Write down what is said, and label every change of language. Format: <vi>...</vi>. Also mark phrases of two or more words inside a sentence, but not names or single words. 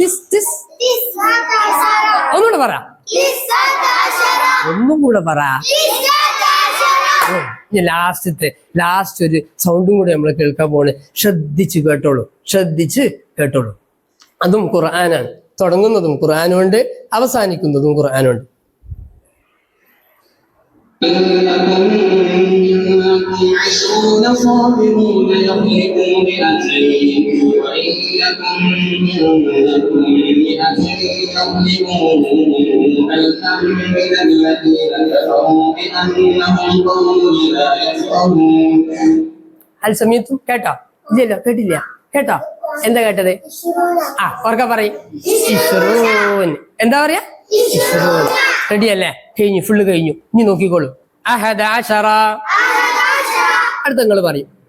<ml>ഒന്നുകൂടെ പറ. ഒന്നും കൂടെ പറ. ലാസ്റ്റ് ഒരു സൗണ്ടും കൂടെ നമ്മൾ കേൾക്കാൻ പോണ്. ശ്രദ്ധിച്ച് കേട്ടോളൂ. അതും ഖുർആനാണ്. തുടങ്ങുന്നതും ഖുർആനുണ്ട്, അവസാനിക്കുന്നതും ഖുർആനുണ്ട്.</ml> <ar>عشرون صابرون يغلبوا مئتين وإن يكن منكم مئة يغلبوا ألفا من الذين كفروا بأنهم قوم لا يفقهون.</ar> <ml>ഹൽ സമയത്തും കേട്ടോ? ഇല്ലല്ലോ, കേട്ടില്ല. കേട്ടോ? എന്താ കേട്ടത്? ഓർക്ക പറയും. ഇശ്റൂൻ. എന്താ പറയാ? ഇശ്റൂൻ. റെഡിയല്ലേ? കഴിഞ്ഞു, ഫുള്ള് കഴിഞ്ഞു. ഇനി നോക്കിക്കോളൂ.</ml> <ar>أحد عشر.</ar> <ml>അടുത്ത നിങ്ങൾ പറയും.</ml>